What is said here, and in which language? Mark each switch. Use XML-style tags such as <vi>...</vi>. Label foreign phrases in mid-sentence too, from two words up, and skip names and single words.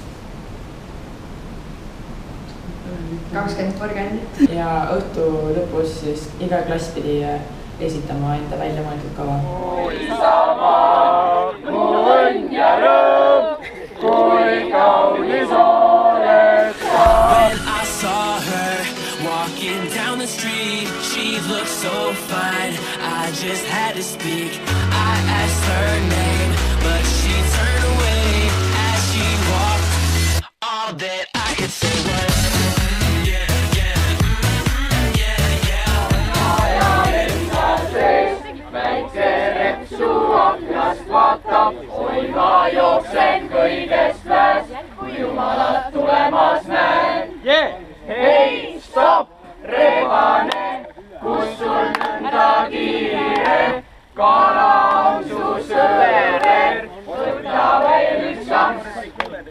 <et>20 porgandit. Ja õhtu lõpus siis iga klass pidi esitama enda välja mõeldud kava. Isamaa, mu õnn ja rõõm, kui kaunis oled sa.</et> <en>Walking down the street, she looked so fine, I just had to speak. I asked her name, but she turned away as she walked. All that I could say was</en> <et>väikse repsu aknast vaatab, oi ma jooksen kõigest väes, kui jumalat tulemas näen. Hei, stopp, rebane, kus sul nõnda kiire, kala on su sõber, võta veel üks samps.</et>